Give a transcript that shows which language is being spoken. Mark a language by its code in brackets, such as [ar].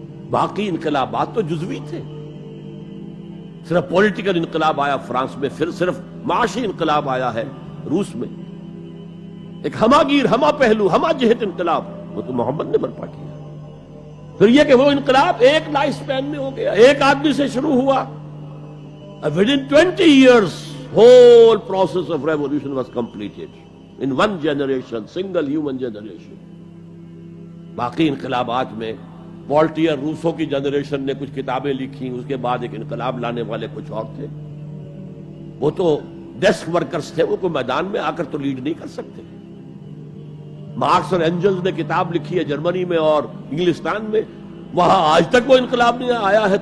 [ur] باقی انقلابات تو جزوی تھے. صرف پولیٹیکل انقلاب آیا فرانس میں، پھر صرف معاشی انقلاب آیا ہے روس میں. ایک ہماگیر، ہما پہلو، ہما جہت انقلاب وہ تو محمد نے برپا کیا. پھر یہ کہ وہ انقلاب ایک لائف سپین میں ہو گیا، ایک آدمی سے شروع ہوا. [en] Within 20 years, whole process of revolution was completed in one generation, single human generation. [ur] باقی انقلابات میں والٹیئر روسو کی جنریشن نے کچھ کتابیں لکھی، اس کے بعد ایک انقلاب لانے والے کچھ اور تھے. وہ تو ڈیسک ورکرز تھے، وہ کوئی میدان میں آ کر تو لیڈ نہیں کر سکتے. مارکس اور اینجلز نے کتاب لکھی ہے جرمنی میں اور انگلستان میں، وہاں آج تک وہ انقلاب نہیں آیا ہے.